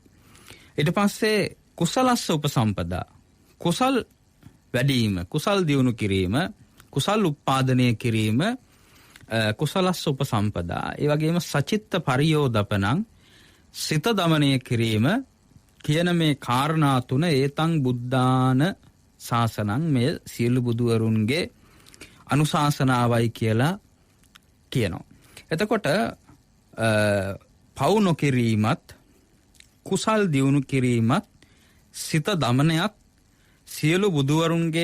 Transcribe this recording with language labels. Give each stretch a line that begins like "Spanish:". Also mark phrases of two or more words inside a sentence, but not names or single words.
Sinhala: ඊට පස්සේ
Pali: කුසලස්ස උපසම්පදා
Sinhala: කුසල් වැඩිම, කුසල් දියුණු කිරීම, කුසල් උත්පාදනය කිරීම,
Pali: කුසලස්ස උපසම්පදා.
Sinhala: ඒ වගේම
Pali: සචිත්ත පරියෝදපනං
Sinhala: සිත දමනය කිරීම කියන මේ කාරණා තුන
Pali: ඒතං බුද්ධාන ශාසනං
Sinhala: මේ සියලු බුදුවරුන්ගේ අනුශාසනාවයි කියලා කියනවා. එතකොට පව් නොකිරීමත්, කුසල් දියුණු කිරීමත්, සිත දමනයත් සියලු බුදුවරුන්ගේ